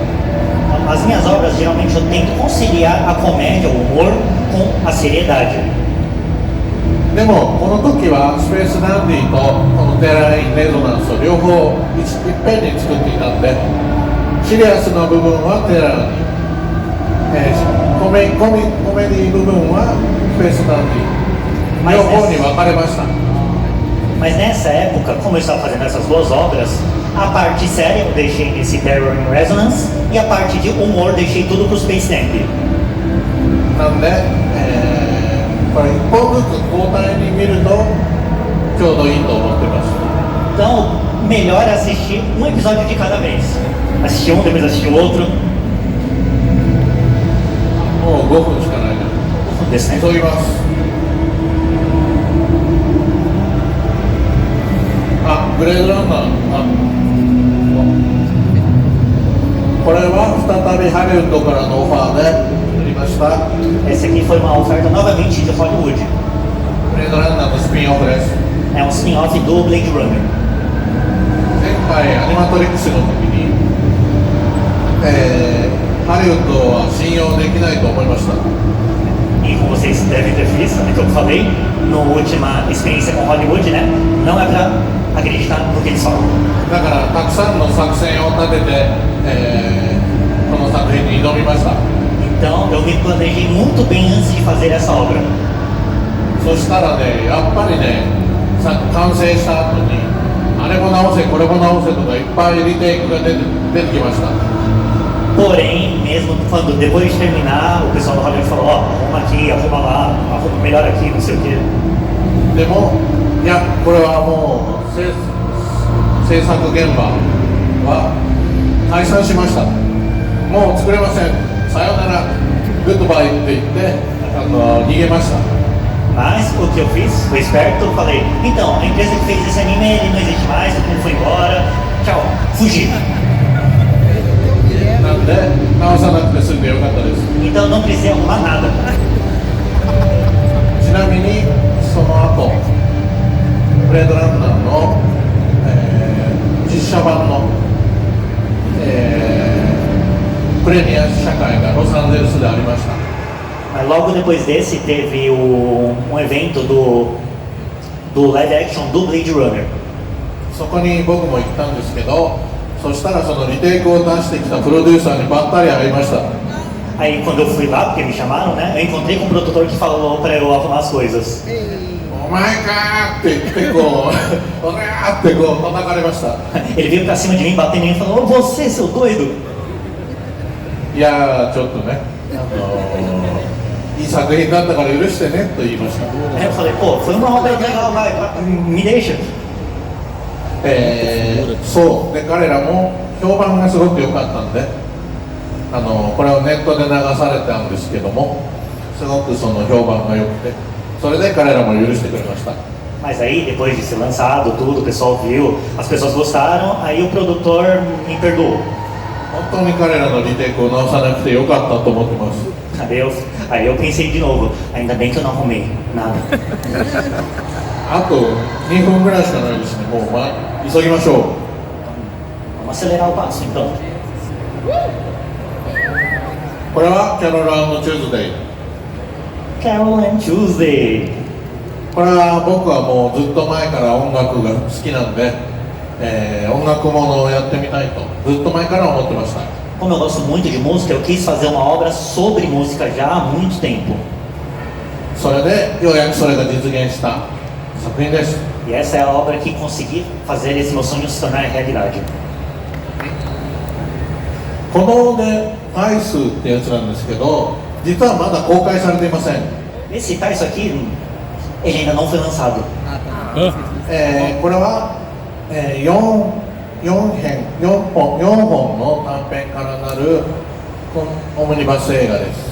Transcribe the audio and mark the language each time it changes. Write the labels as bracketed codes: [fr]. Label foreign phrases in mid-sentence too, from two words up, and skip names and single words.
[pt] As minhas obras, geralmente, eu tento conciliar a comédia, o humor, com a seriedade. [ja] でもこの時はスペースダンディとこのテラー・イン・レゾナンスを両方いっぺんに作っていたんでシリアスな部分はテラーに、コメディ部分はスペースダンディ両方に分かれました。 [pt] Mas nessa época, como eu estava fazendo essas duas obras, a parte séria eu deixei nesse Terror in Resonance e a parte de humor deixei tudo pro Space Dandy. [ja] なんで、これ一本ずつ交代に見るとちょうどいいと思ってます。 [pt] Então, melhor é assistir um episódio de cada vez. Assistir um, depois assistir o outro. [ja] 5 分しかないですね。急ぎます。ブレードランナー、これは再びハリウッドからのオファーでやりました。 [pt] Essa aqui foi uma oferta novamente de Hollywood. [ja] ブレードランナーのスピンオフです。 [pt] É um spin-off do Blade Runner. [ja] 前回アニマトリックスの時に、ハリウッドは信用できないと思いました。 [pt] E como vocês devem ter visto, né, que eu falei, na última experiência com Hollywood, né, não é pra acreditar no que eles falam. [ja] だからたくさんの作戦を立てて、この作品に挑みました。 [pt] Então eu me planejei muito bem antes de fazer essa obra. [ja] そしたらね、やっぱりね、完成した後にあれも直せこれも直せとかいっぱいリテイクが出てきました。 [pt] Porém, mesmo quando depois de terminar, o pessoal do Hollywood falou, ó, arruma aqui, arruma lá, arruma melhor aqui, não sei o quê. [ja] でもいや、これはもう制作現場は解散しました。もう作れません、さようなら、グッドバイって言って逃げました。 [pt] Mas o que eu fiz, fui esperto, falei, então, a empresa que fez esse anime, ele não existe mais, todo mundo foi embora, tchau, fugi. [ja] なんで直さなくて済んでよかったです。 [pt] Então não precisei arrumar nada. [ja] ちなみにその後ブレードランナーの、実写版の、プレミア試写会がロサンゼルスでありました。 [pt] Mas logo depois desse teve um evento do [en] live action [pt] do Blade Runner. [ja] そこに僕も行ったんですけど、そしたらそのリテイクを出してきたプロデューサーにばったり会いました。 [pt] Aí quando eu fui lá, porque me chamaram, né, eu encontrei com um produtor que falou pra eu arrumar as coisas. [ja] お前かーって言ってこうおらーってこう叩かれました。 [pt] Ele veio pra cima de mim, batendo em mim e falou, ô você, seu doido. [ja] いやーちょっとね、いい作品だったから許してねと言いました。 [pt] Aí eu falei, pô, foi uma obra legal, vai, me deixa. [ja] そうで彼らも評判がすごく良かったんで、これをネットで流されたんですけども、すごくその評判が良くて、それで彼らも許してくれました。 [pt] Mas aí, depois de ser lançado tudo, o pessoal viu, as pessoas gostaram, aí o produtor me perdoou. [ja] 本当に彼らのリテイクを直さなくて良かったと思ってます。 [pt] Aí eu pensei de novo, ainda bem que eu não arrumei nada. [ja] あと2分ぐらいしかないですね。もう、急ぎましょう。 [pt] Vamos acelerar o passo então. [ja] これはキャロル&チューズデイ。 Carol and Tuesday. これは僕はもうずっと前から音楽が好きなんで、音楽ものをやってみたいとずっと前から思ってました。 [pt] Como eu gosto muito de música, eu quis fazer uma obra sobre música já há muito tempo. [ja] それでようやくそれが実現した作品です。 [pt] E essa é a obra que consegui fazer esse meu sonho se tornar realidade. [ja] このね、タイスってやつなんですけど、実はまだ公開されていません。 [pt] Esse Taiso aqui, ele ainda não foi lançado. [ja] これは、4本の短編からなるオムニバス映画です。